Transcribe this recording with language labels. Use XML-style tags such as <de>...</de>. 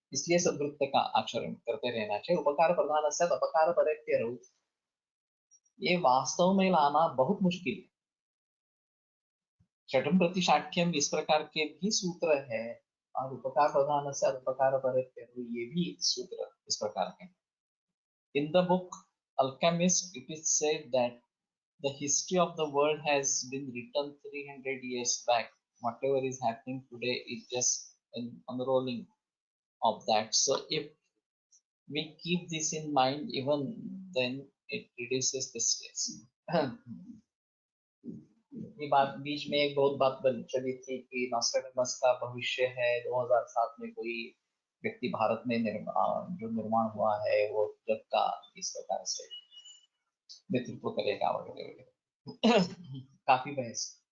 <hi>इसलिए सद्वृत्त का आचरण करते रहना चाहिए। उपकार प्रधान से अपकार परे, ये वास्तव में लाना बहुत मुश्किल है। षटम प्रतिशाख्यम इस प्रकार के भी सूत्र है, और उपकार प्रधान से उपकार परे ये भी सूत्र इस प्रकार के।</hi> <en>In the book Alchemist it is said that the history of the world has been written 300 years back. Whatever is happening today is just an unrolling of that. So if we keep this in mind, even then it reduces the stress.</en> <hi>ये बात बीच में एक बहुत बात बन चली थी कि नॉस्ट्रेडमस का भविष्य है 2007 में कोई व्यक्ति भारत में जो निर्माण हुआ है वो जग का इस प्रकार से नेतृत्व करेगा वगैरह वगैरह। काफी बहस।</hi>